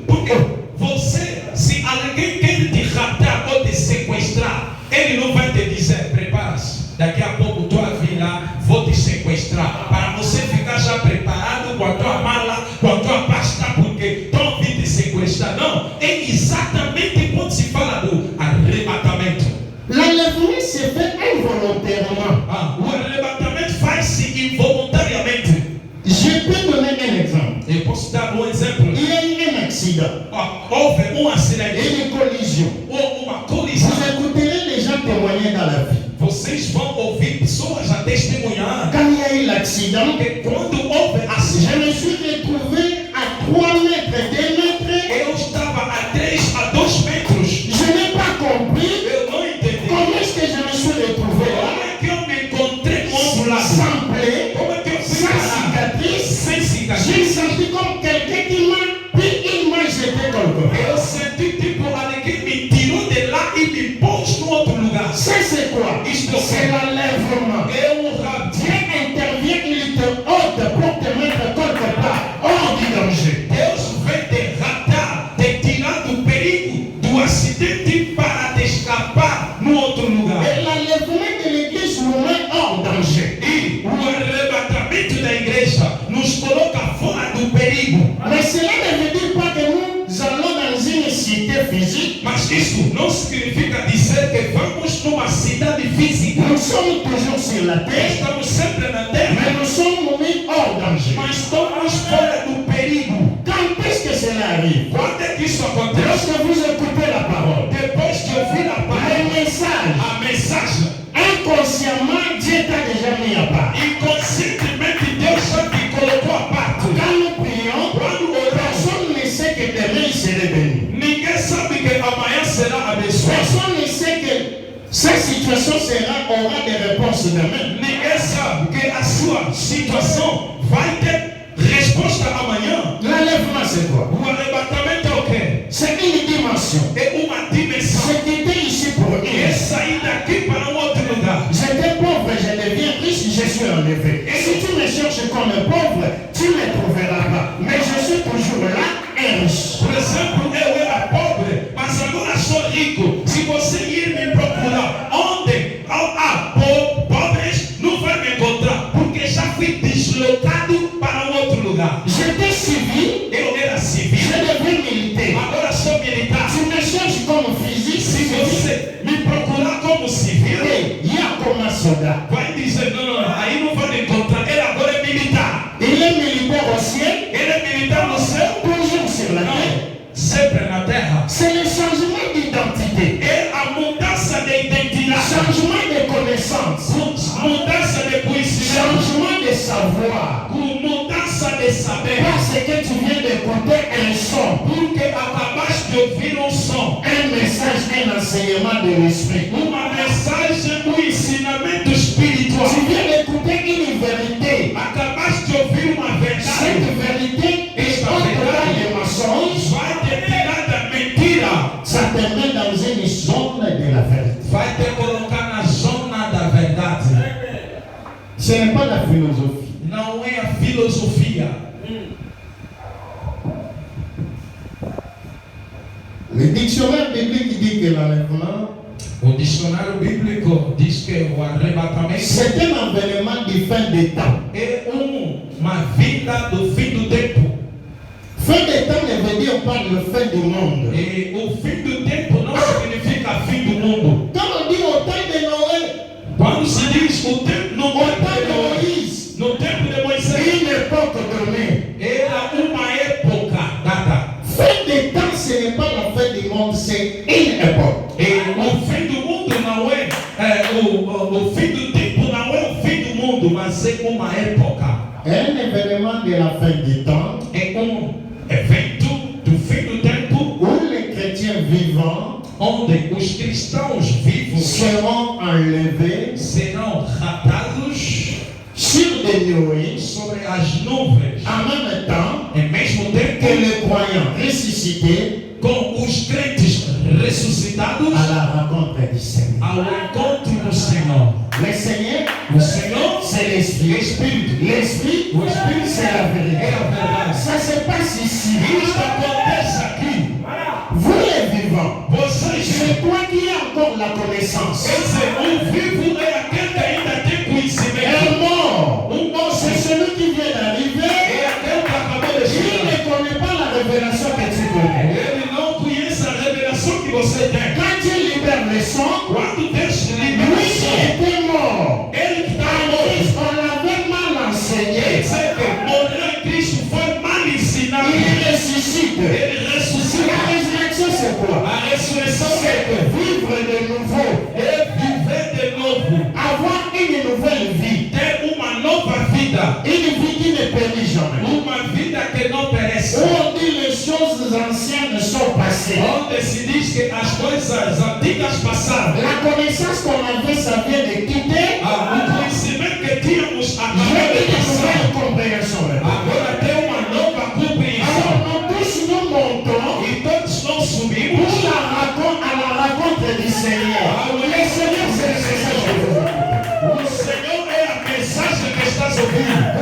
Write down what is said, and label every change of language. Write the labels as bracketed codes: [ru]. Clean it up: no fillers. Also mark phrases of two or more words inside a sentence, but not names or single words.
[pt] Porque você, se alguém quer te raptar ou te sequestrar, ele não vai te dizer, prepara-se, daqui a pouco tu vai vir lá, vou te sequestrar. Para você ficar já preparado com a tua mala, com a tua pasta, porque estão vindo te sequestrar. Não, é exatamente quando se fala do arrebatamento. [fr] L'enlèvement se fait involontairement. [pt] O arrebatamento faz-se involuntariamente. [fr] Je peux donner un exemple. [pt] Eu posso dar um exemplo. [fr] Il y a eu un accident, [pt] Houve um acidente [fr] une collision. [pt] ou uma colisão. [fr] Vous écouterez les gens témoigner dans la vie. [pt] Vocês vão ouvir pessoas a testemunhar [fr] Quand il y a eu l'accident, [pt] que quando houve [fr] je [pt] acidente, [fr] me suis retrouvé à 3 mètres, 2 mètres. [pt] eu estava a 3 a 2 metros. [fr] Je n'ai pas compris [pt] Eu não entendi. [fr] comment est-ce que je me suis retrouvé [pt] Como [fr] là, [pt] é que eu me encontrei do outro lado? [fr] sans plaie, [pt] Como é que eu fui [fr] sans [pt] parar? [fr] cicatrice. [pt] Sem [fr] J'ai [pt] cicatriz. [fr] senti comme quelqu'un qui m'a pris une main jeté quelque part. [pt] Eu senti tipo alguém me tirou de lá e me pôs no outro lugar. [fr] Ça c'est quoi? [pt] Isto [fr] C'est l'enlèvement. [pt] é um rapto. [fr] Dieu intervient, il te ôte pour te mettre quelque part hors du danger. [pt] Deus vem te raptar, te tirar do perigo, do acidente para te escapar no outro lugar. [fr] Et l'enlèvement de l'église nous met hors danger. [pt] E o arrebatamento da igreja nos coloca fora do perigo. [fr] Mais cela ne veut dire pas que nous allons dans une cité physique. [pt] Mas isso não significa dizer que vamos numa cidade física. [fr] Nous sommes toujours sur la terre, [pt] Estamos sempre na terra, [fr] mais nous sommes mis hors danger. [pt] mas estamos fora do perigo. [fr] Quand est-ce que cela arrive? [pt] Quando é que isso acontece? [fr] Lorsque vous écoutez la parole, [pt] Depois de ouvir a mensagem. [fr] Inconsciemment, Dieu t'a déjà mis à part. [pt] Inconscientemente, Deus já te colocou à parte. [fr] Quand nous prions, personne ne sait que demain il serait béni. [pt] Ninguém sabe que amanhã será abençoado. [fr] Personne ne sait que cette situation aura des réponses demain. [pt] Ninguém sabe que a sua situação vai ter resposta amanhã. [fr] L'enlèvement, c'est quoi? [pt] O arrebatamento é o quê? [fr] C'est une dimension. [pt] É uma dimensão. [fr] C'est quitter ici pour [pt] É [fr] rien. [pt] sair daqui para outro lugar. [fr] J'étais pauvre, je deviens riche, je suis enlevé. Et si tu me cherches comme pauvre, tu ne me trouveras pas. Mais je suis toujours là et riche. [pt] Por exemplo, eu era pobre, mas agora sou rico. Se você ir me procurar onde há pobres, não vai me encontrar, porque já fui deslocado para outro lugar. [fr] J'étais civil, [pt] Eu era civil, [fr] je deviens militaire. [pt] agora sou militar. [fr] Tu me cherches comme physique, [pt] Se você me procurar como civil, [fr] il y a comme un soldat. [pt] vai dizer, não, aí não vai me encontrar. Ele agora é militar. [fr] Il est militaire au ciel, [pt] Ele é militar no céu, [fr] toujours sur la terre. [pt] não, sempre na terra. [fr] C'est le changement d'identité, [pt] É a mudança de identidade, [fr] changement de connaissance, [pt] mudança de conhecimento, [fr] changement de savoir. [pt] mudança de saber. [fr] Parce que tu viens d'écouter un son, [pt] Porque acabaste de ouvir um som, [fr] un message, un enseignement de l'esprit. [pt] uma mensagem, ensinamento espiritual. [fr] Tu viens d'écouter une vérité. [pt] Acabaste de ouvir uma verdade. [fr] Cette vérité est au-delà des mensonges. [pt] Vai te tirar da mentira. [fr] Ça te met dans une zone de la vérité. [pt] Vai te colocar na zona da verdade. [fr] Ce n'est pas la philosophie. [pt] Não é a filosofia. [fr] Le dictionnaire biblique dit que l'enlèvement, [pt] O dicionário bíblico diz que o arrebatamento [fr] c'est un avènement du fin des temps. [pt] é uma vida do fim do tempo. [fr] Fin des temps ne veut dire pas le fin du monde. [pt] E o fim do tempo não significa fim do mundo. [fr] Quand on dit au temps de Noé, [pt] Quando se diz o tempo no [fr] au [pt] tempo [fr] temps de [pt] de Moisés, [fr] Moïse, [pt] no tempo de Moisés, [fr] une époque donnée. [pt] era uma época dada. [fr] Fin des temps, ce n'est pas la fin du monde, c'est une époque. [pt] E o fim do mundo não é, o fim do tempo não é o fim do mundo, mas é uma época. [fr] Un événement de la fin du temps [pt] É evento do fim do tempo [fr] où les chrétiens vivants [pt] onde os cristãos vivos [fr] seront enlevés [pt] serão raptados [fr] sur des nuées [pt] sobre as nuvens, [fr] en même temps [pt] ao mesmo [fr] que [pt] tempo [fr] les croyants ressuscités [pt] com os crentes ressuscitados [fr] à la rencontre du Seigneur. [pt] ao encontro do Senhor. [fr] Le Seigneur, [pt] O Senhor [fr] c'est l'Esprit. L'Esprit, [pt] o Espírito [fr] c'est la [pt] é [fr] vérité. [pt] a verdade. [fr] Ça se passe ici. [pt] Isto acontece aqui. [fr] Vous les vivants, [pt] Vocês, [fr] c'est toi qui as encore la connaissance. [pt] quer dizer, o vivo é aquele que ainda tem conhecimento. [fr] Un mort, [pt] Bom [fr] c'est celui qui vient d'arriver. [pt] é aquele que acabou de [fr] Il [pt] chegar. [fr] ne connaît pas la révélation que tu connais. [pt] Ele não conhece a revelação que você tem. [fr] Quand tu libères le sang, [pt] Quando Deus te [fr] lui [pt] libera, [fr] qui était mort, [pt] ele que está [fr] en [pt] morto. [fr] Christ, on l'avait mal [pt] Quer [fr] enseigné. [pt] dizer que morreu em Cristo foi mal ensinado. [fr] Il ressuscite. [pt] Ele [fr] La [pt] ressuscita. [fr] résurrection, c'est quoi? [pt] A ressurreição [fr] C'est [pt] é [fr] de vivre de nouveau, [pt] viver de novo. [fr] avoir une nouvelle vie, [pt] Ter uma nova vida. [fr] une vie qui ne périt jamais. [pt] Uma vida que não perece. [fr] Où on dit les choses anciennes sont passées. [pt] Onde se diz que as coisas antigas passaram. [fr] La connaissance qu'on avait, ça vient de quitter. [pt] O conhecimento que tínhamos acabou [fr] J'ai [pt] de [fr] une [pt] passar. [fr] nouvelle compréhension. [pt] Agora tem uma nova compreensão. [fr] Alors, nous tous nous montons [pt] E todos nós subimos. [fr] pour à la rencontre du Seigneur. Le Seigneur, c'est le message que vous écoutez. [pt] O Senhor é a mensagem que estás ouvindo.